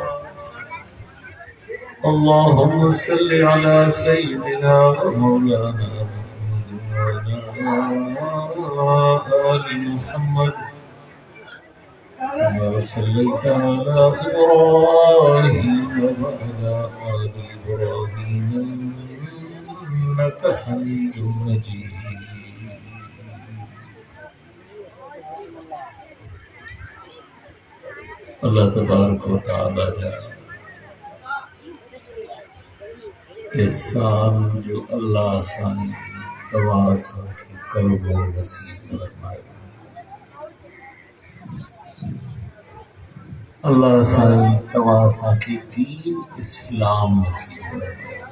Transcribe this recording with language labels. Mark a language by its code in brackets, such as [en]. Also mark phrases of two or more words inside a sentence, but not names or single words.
[ar] اللهم صل على سيدنا ومولانا محمد وعلى آل محمد كما صليت على إبراهيم وعلى آل إبراهيم إنك حميد مجيد. [sd] अल्लाह तबारक व तआला जा एहसान जो अल्लाह साईं तव्हां सां क़ल्ब नसीब फरमाए। अल्लाह साईं तव्हां सां की दीन इस्लाम नसीब फरमाए।